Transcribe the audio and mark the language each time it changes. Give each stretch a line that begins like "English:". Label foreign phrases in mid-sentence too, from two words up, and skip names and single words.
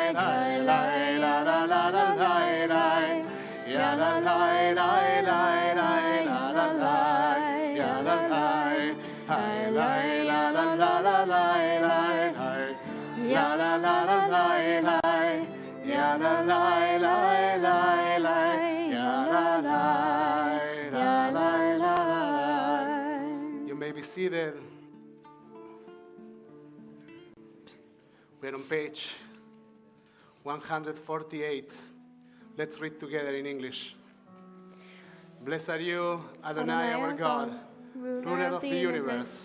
English: lai lai la la la la lai lai ya la lai lai lai lai la la lai ya la lai hai lai la la la la lai lai hai ya la la la lai lai ya la lai lai lai lai ya la lai ya lai la lai. You may be seated. We're on page 148. Let's read together in English. Blessed are you, Adonai, our God, ruler of the universe,